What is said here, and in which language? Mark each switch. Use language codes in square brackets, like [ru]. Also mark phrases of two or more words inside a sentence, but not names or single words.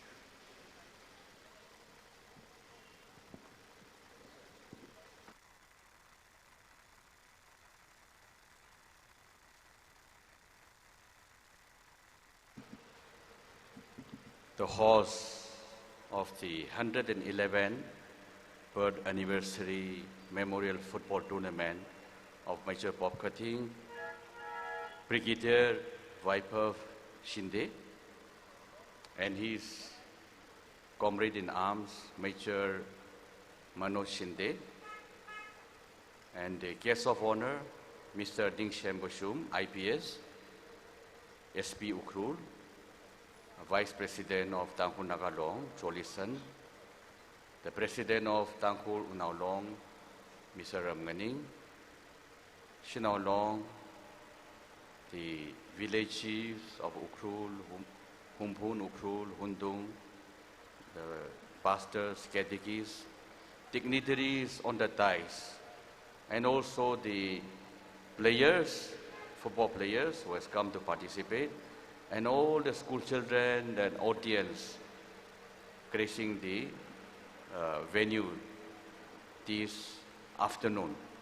[en] The horse of the 111th birth anniversary memorial football tournament of Major Pop Khathing, Brigadier Vaibhav Shinde, and his comrade in arms, Major Manoj Shinde, and the guest of honor, Mr. Dingshem Bashum, IPS, SP Ukhrul, Vice President of Tangkhul Nagalong, Cholison, the President of Tangkhul Unaulong, Mr. Ramganing, Shinaulong, the village chiefs of Ukhrul, Humpun, Ukhrul, Hundung, the pastors, catechists, dignitaries on the dais, and also the players, football players who has come to participate, and all the school children and audience gracing the venue this afternoon.